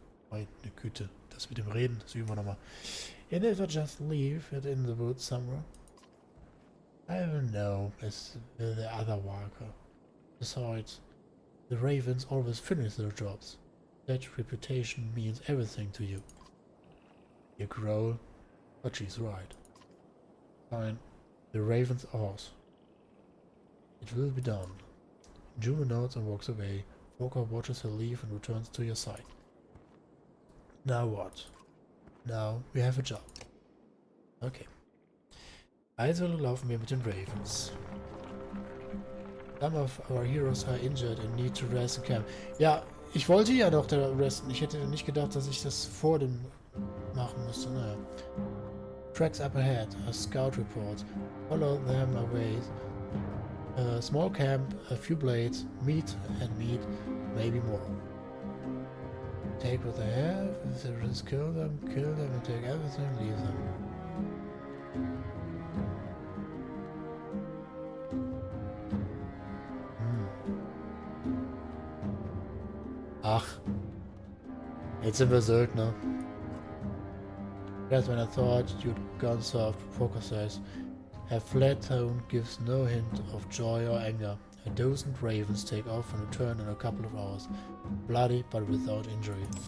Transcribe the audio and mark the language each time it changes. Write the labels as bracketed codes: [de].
[de] Meine Güte, das mit dem Reden, das üben wir nochmal. [en] And if I just leave it in the woods somewhere? I don't know, as the other walker. Besides, the ravens always finish their jobs. That reputation means everything to you. You growl, but she's right. Fine, the raven's ours. It will be done. Juno nods and walks away. Walker watches her leave and returns to your side. Now what? Now we have a job. Okay. [de] Also laufen wir mit den Ravens. Some of our heroes are injured and need to rest in camp. Ja, ich wollte ja doch da resten. Ich hätte nicht gedacht, dass ich das vor dem machen müsste. [en] Naja. Tracks up ahead. A scout report. Follow them away. A small camp, a few blades, meat, maybe more. Take what they have. If there is, kill them, and take everything, leave them. [de] Ach, jetzt sind wir Söldner. [en] That's when I thought you'd gone soft, Poker says. Her flat tone gives no hint of joy or anger. A dozen ravens take off and return in a couple of hours, bloody but without injury.